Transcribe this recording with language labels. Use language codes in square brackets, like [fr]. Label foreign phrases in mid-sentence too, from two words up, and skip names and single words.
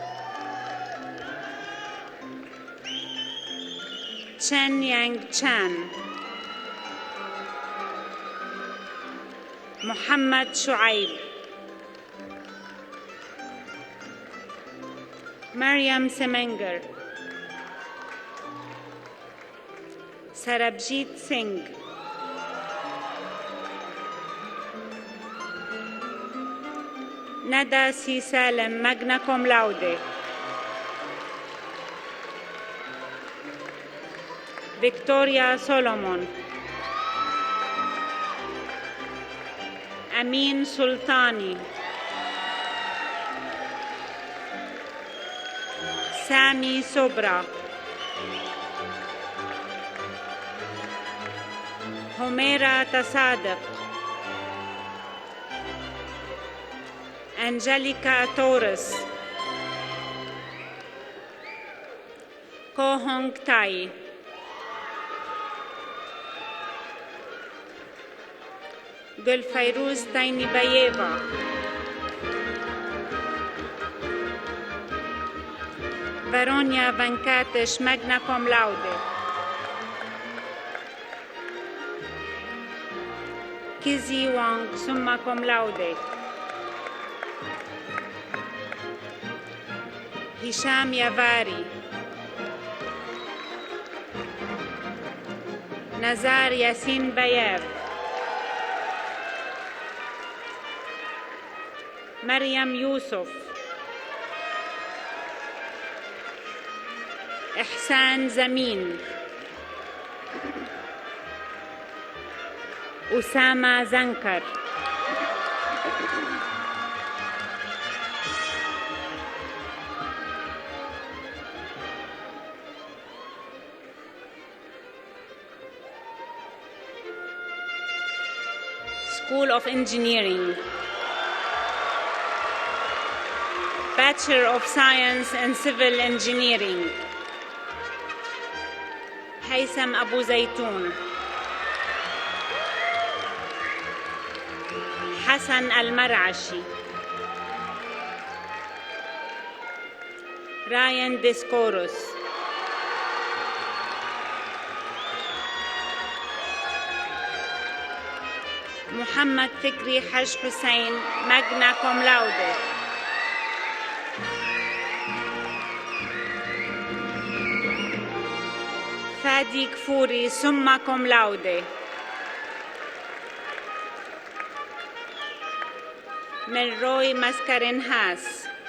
[en] تشن يانغ تشان محمد شعيب مريم سمنجر Sarabjit Singh. Nada C. Salem, [la] magna cum laude. [en] Victoria Solomon. Amin Sultani. Sami Sobra. Humaira Tasadq. Angelica Torres. Ko Hong Tai. Gulfairuz Tainibayeva. Varonia Venkatesh, [la] magna cum laude. [en] Kizzy Wang, [la] summa cum laude. [en] Hisham Yavari. Nazar Yassin Bayev. Maryam Yusuf. Ihsan Zamin. Usama Zankar. School of Engineering. Bachelor of Science in Civil Engineering. Haysam Abu Zaytoun. Hassan Al-Marashi. Ryan Discourus. Muhammad Fikri Haj Hussein, [la] magna cum laude. [en] Fadi Kfouri, [la] summa cum laude. [en] Melroy Mascarenhas. Haas.